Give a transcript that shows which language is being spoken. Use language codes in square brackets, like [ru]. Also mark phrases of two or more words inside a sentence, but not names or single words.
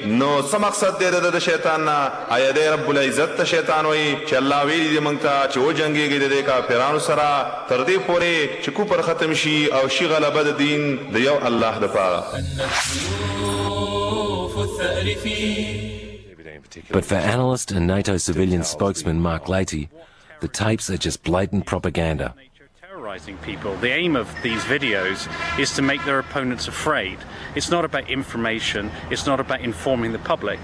[ps] نو څه مقصد دی د شیطان نه؟ آیا دی رب العزت ته شیطان وایي چې الله ویلي دی موږ ته چې و جنګېږي د کافرانو سره تر دې پورې چې کوپر ختم شي او شي غلبه د دین د یو الله دپاره. [en] But for analyst and NATO civilian spokesman Mark Leahy, the tapes are just blatant propaganda. terrorizing people. The aim of these videos is to make their opponents afraid. It's not about information, it's not about informing the public.